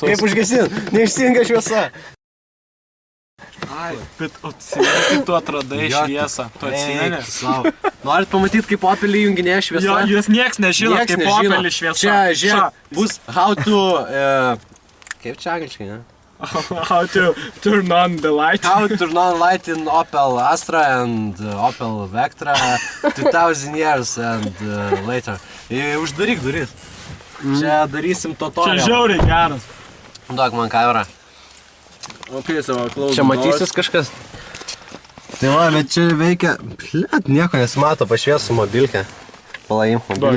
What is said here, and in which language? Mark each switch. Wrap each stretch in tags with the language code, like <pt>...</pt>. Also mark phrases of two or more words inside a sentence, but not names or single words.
<lt>Kaip užgesin? Neišsinga šviesa. Bet atsimeni, tu atradai šviesą. Tu atsimeni? Norit pamatyti, kaip Opelį junginėja šviesa? Jo, jūs nieks nežino, kaip Opelį šviesa. Čia, žiūrėk, bus</lt> <en>how to...</en> <lt>Kaip čia angliškai, ne?</lt> <en>How to turn on the light. How to turn on light in Opel Astra and Opel Vectra 2000 years and later.</en> <lt>Uždaryk duris. Čia darysim tutorial. Čia žiauriai geras. Duok man kamerą. Okay, savo klausau. Čia matysis kažkas. Tai va, bet čia veikia... Blet, nieko nesimato, pašviesiu mobilkę. Palaimk Duok, mobilkę.</lt>